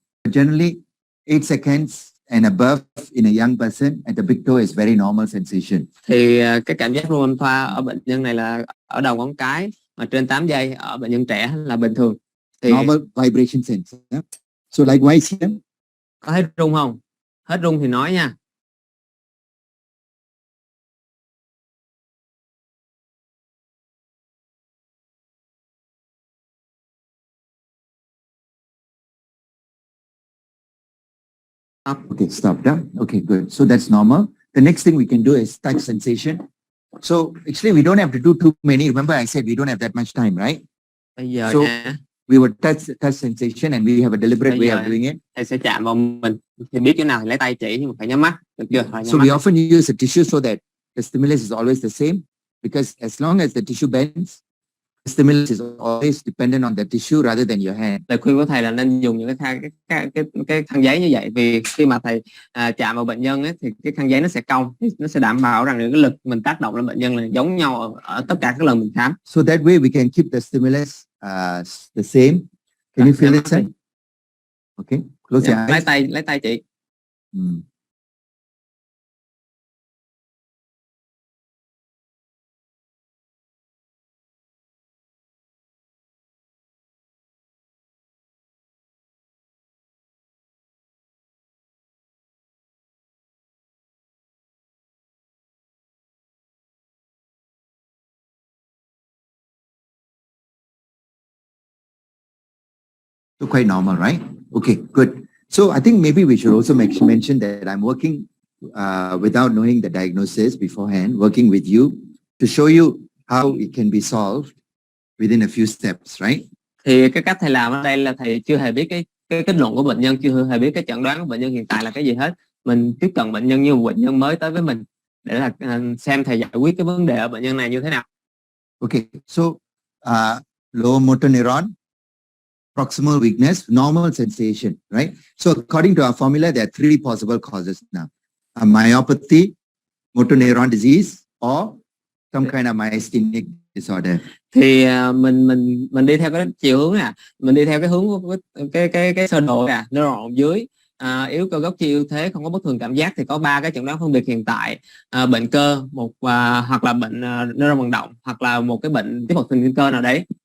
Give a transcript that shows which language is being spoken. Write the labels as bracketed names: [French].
[English] But generally, 8 seconds and above in a young person at the big toe is very normal sensation. [Vietnamese] Thì cái cảm giác rung âm thoa ở bệnh nhân này là ở đầu ngón cái, mà trên 8 giây ở bệnh nhân trẻ là bình thường. Thì [English] normal vibration sense. So likewise here. [Vietnamese] Có thấy rung không? Hết rung thì nói nha. [English] Okay, stop that. Okay, good. So that's normal. The next thing we can do is touch sensation. So actually we don't have to do too many. Remember I said we don't have that much time, right? [Vietnamese] Bây giờ [English] so we will touch sensation and we have a deliberate way of doing it. [Vietnamese] Thầy sẽ chạm vào mình. Thì biết chỗ nào thì lấy tay chỉ, nhưng mà phải nhắm mắt. Được chưa? [English] So we often use a tissue so that the stimulus is always the same, because as long as the tissue bends, the stimulus is always dependent on the tissue rather than your hand. [Vietnamese] Lời khuyên của thầy là nên dùng những cái khăn giấy như vậy, vì khi mà thầy chạm vào bệnh nhân ấy, thì cái khăn giấy nó sẽ cong, nó sẽ đảm bảo rằng những cái lực mình tác động lên bệnh nhân là giống nhau ở tất cả các lần mình khám. [English] So that way we can keep the stimulus the same. Can you feel it? Okay, close your eyes. [Vietnamese] Lấy tay chị. [English] So quite normal, right? Okay, good. So I think maybe we should also mention that I'm working without knowing the diagnosis beforehand, working with you to show you how it can be solved within a few steps, right? [Vietnamese] Thì cái cách thầy làm ở đây là thầy chưa hề biết cái kết luận của bệnh nhân, chưa hề biết cái chẩn đoán của bệnh nhân hiện tại là cái gì hết. Mình tiếp cận bệnh nhân như một bệnh nhân mới tới với mình để là xem thầy giải quyết cái vấn đề ở bệnh nhân này như thế nào. [English] Okay, so lower motor neuron, proximal weakness, normal sensation, right? So according to our formula, there are three possible causes now: a myopathy, motor neuron disease, or some kind of myasthenic disorder. [Vietnamese] Thì mình đi theo cái chiều hướng nè, mình đi theo cái hướng của cái sơ đồ nè, neuron dưới, yếu cơ gốc chi ưu thế, không có bất thường cảm giác, thì có 3 cái chẩn đoán phân biệt hiện tại: bệnh cơ, hoặc là bệnh neuron vận động, hoặc là một cái bệnh tiếp hoạt thần kinh cơ nào đấy.